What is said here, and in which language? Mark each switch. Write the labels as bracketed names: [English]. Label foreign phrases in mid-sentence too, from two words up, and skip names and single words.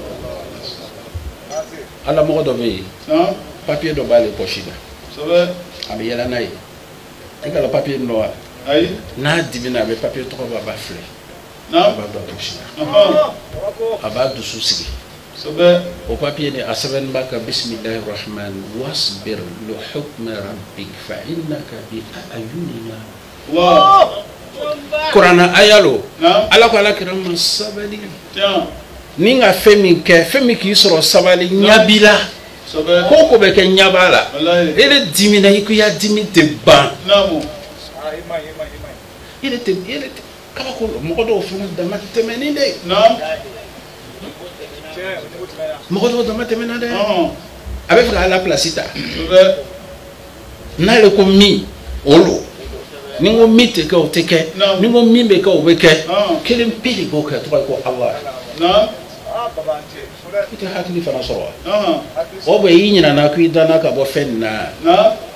[Bambara] Ala mɔgɔ dɔ bɛ yen papier dɔ b'ale poche la a bɛ yɛlɛ n'a ye i ka papier dɔ wa n'a dimina a bɛ papier tɔgɔ bɔ a b'a filɛ a b'a don a poche la a b'a dusu sigi o papier ni a sɛbɛnnen b'a kan [Arabic] بسم الله الرحمن واصبر لحكم ربك فإنك بأعيننا [Bambara] Kurana ayalo Ala ko Ala kira ma sabali ni nga fɛn min k'i sɔrɔ sabali ɲabila ko bɛ kɛ ɲaba la ele dimina i ko ya dimi tɛ ban ele tɛ kabako mɔgɔ dɔw fana dama tɛmɛni de mɔgɔ dɔw dama tɛmɛna dɛ a bɛ fɛ ka Ala place ta n'ale ko min olu ni ko min tɛ kɛ o tɛ kɛ ni ko min bɛ kɛ o bɛ kɛ kelen pe de b'o kɛ tɔgɔ ko Allah i tɛ hakili fana sɔrɔ wa o bɛ i ɲinana ko i danna ka bɔ fɛn nin na